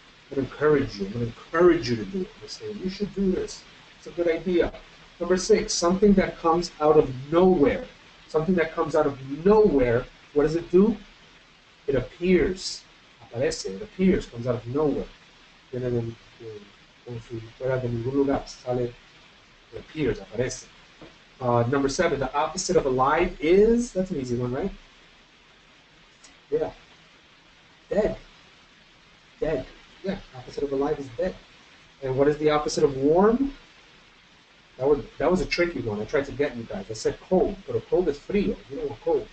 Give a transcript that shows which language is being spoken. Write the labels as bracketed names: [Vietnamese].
[English] I'm going to encourage you. I'm going to encourage you to do it. I'm going to say, you should do this. It's a good idea. Number 6, something that comes out of nowhere. Something that comes out of nowhere, what does it do? It appears. [Spanish] Aparece, [English] it appears, comes out of nowhere. [Spanish] Fuera de ningún lugar, sale, [English] it appears, [Spanish] aparece. [English] Number 7, the opposite of alive is, that's an easy one, right? Yeah. Dead. Dead. Yeah, opposite of alive is dead. And what is the opposite of warm? That was a tricky one. I tried to get you guys. I said cold, but a cold is [Spanish] frío. [English] You don't want cold.